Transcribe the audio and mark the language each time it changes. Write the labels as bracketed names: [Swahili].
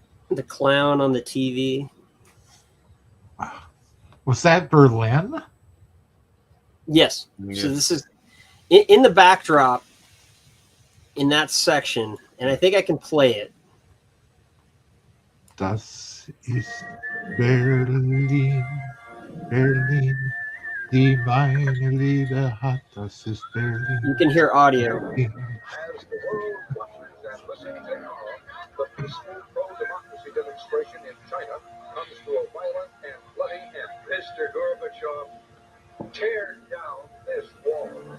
[English] The clown on the TV. Was that Berlin? Yes. Yeah. So this is in the backdrop in that section, and I think I can play it. [German] Das ist Berlin, Berlin, die meine Liebe hat. Das ist Berlin. [English] You can hear audio. As the world watches and listens in awe, the peaceful pro-democracy demonstration in China comes to a violent and bloody end. Mr. Gorbachev, tear down this wall.